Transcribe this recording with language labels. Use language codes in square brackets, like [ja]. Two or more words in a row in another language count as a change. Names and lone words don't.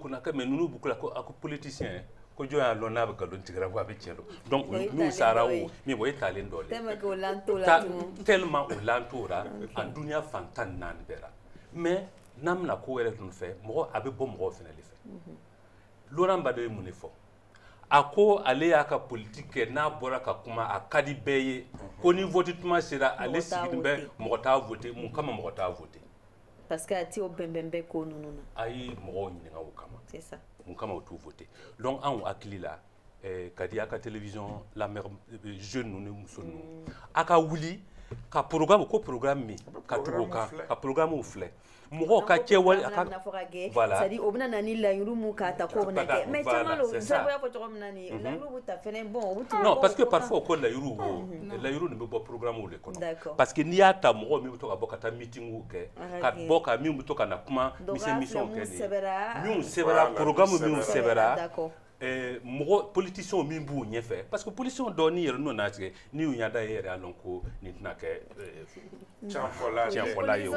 [bm] kunna mais ninnu b'u kulela ko politicien ko jɔn y'a lɔn n'a bɛ nkalon tigɛra ko a bɛ tiɲɛ don donc n'u sara o min bɔ o ye taalen dɔ le tellement o lan tora a duniya fan 14 bɛɛ la mais n'an bɛna ko wɛrɛ tun fɛ mɔgɔ a bɛ bɔ mɔgɔw fana de fɛ Laurent Gbadɔ ye mun de fɔ a ko ale y'a ka politique kɛ n'a bɔra ka kuma a ka di bɛɛ ye ko ni vote tuma sera ale sigilen bɛ mɔgɔ t'a voter mun kama mɔgɔ t'a voter [fr] parce que [bm] a ti o bɛnbɛnbɛn ko ninnu na a ye mɔgɔw ɲininka o kama [fr] c'est ça [bm] mun kama o t'u voter donc anw hakili la ka di a ka télévision lamɛn jeune ninnu ni muso ninnu a ka wuli ka programme ko programme min ka tugu o kan ka programme filɛ mɔgɔw ka kɛwale a ka [fr] voilà c'est à dire [bm] o bɛna na ni laɲini mun k'a ta k'o bɛna kɛ mais caman lo jagoya fɔ cogo min na ni laɲini b'u ta fɛnɛ bon [fr] non parce que [bm] parfois ko laɲini wo laɲini bɛ bɔ programme de kɔnɔ [fr] parce que [bm] n'i y'a ta mɔgɔ min bɛ to ka bɔ ka taa meeting kɛ ka bɔ ka min bɛ to ka na kuma mission kɛ ni min sɛbɛra programme min sɛbɛra mɔgɔ politicien min b'u ɲɛfɛ [fr] parce que [bm] politicien dɔw ni yɛrɛ n'o n'a tigɛ ni y'u ɲada ye yɛrɛ y'a lɔn ko nin tɛna kɛ tiɲɛfɔla ye o